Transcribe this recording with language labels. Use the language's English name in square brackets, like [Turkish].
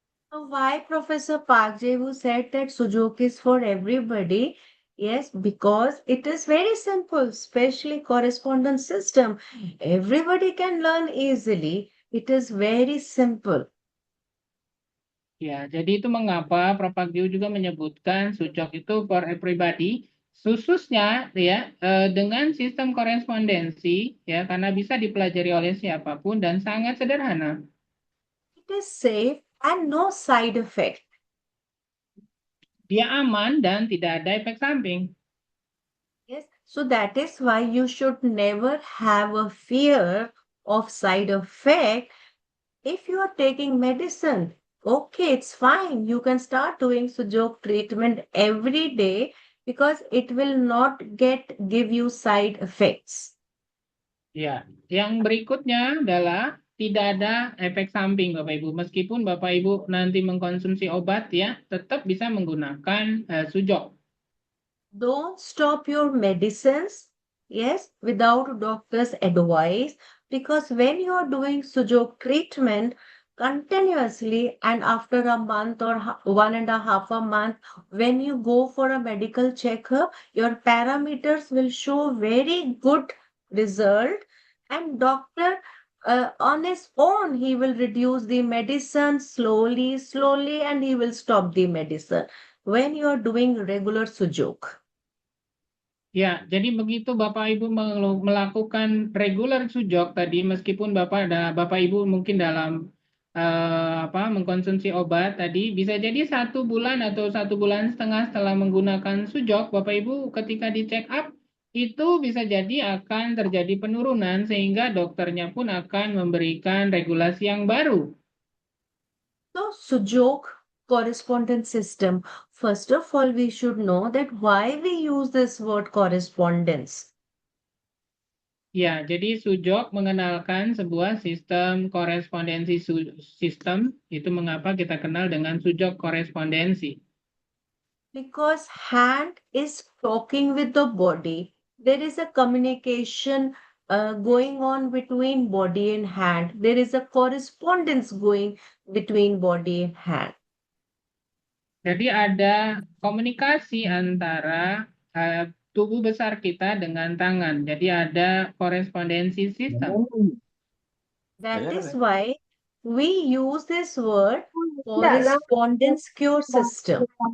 [English] So why Professor Park Jae-woo said that Sujok is for everybody? Yes, because it is very simple, especially correspondence system. Everybody can learn easily. It is very simple. [Indonesian] Ya, jadi itu mengapa Prof. Agdiu juga menyebutkan Sujok itu [English] for everybody, [Indonesian] khususnya ya dengan sistem korespondensi ya karena bisa dipelajari oleh siapapun dan sangat sederhana. [English] It is safe and no side effect. [Indonesian] Dia aman dan tidak ada efek samping. [English] Yes, so that is why you should never have a fear of side effect if you are taking medicine. Okay, it's fine. You can start doing Sujok treatment every day because it will not give you side effects. [Indonesian] Ya, yang berikutnya adalah tidak ada efek samping Bapak Ibu. Meskipun Bapak Ibu nanti mengkonsumsi obat ya, tetap bisa menggunakan Sujok. [English] Don't stop your medicines, yes, without doctor's advice, because when you are doing Sujok treatment continuously and after a month or 1.5 a month, when you go for a medical checkup, your parameters will show very good result, and doctor on his own he will reduce the medicine slowly, and he will stop the medicine when you are doing regular Sujok. [Indonesian] Ya, jadi begitu Bapak Ibu melakukan regular Sujok tadi, meskipun Bapak Ibu mungkin dalam mengkonsumsi obat tadi, bisa jadi 1 bulan atau 1,5 bulan setelah menggunakan Sujok, Bapak Ibu ketika di check up itu bisa jadi akan terjadi penurunan sehingga dokternya pun akan memberikan regulasi yang baru. [English] So, Sujok correspondence system. First of all, we should know that why we use this word correspondence. [Indonesian] Ya, jadi Sujok mengenalkan sebuah sistem korespondensi sistem, itu mengapa kita kenal dengan Sujok korespondensi. [English] Because hand is talking with the body. There is a communication going on between body and hand. There is a correspondence going between body and hand. [Indonesian] Jadi ada komunikasi antara tubuh besar kita dengan tangan. Jadi ada korespondensi sistem. [English] That is why we use this word correspondence cure system.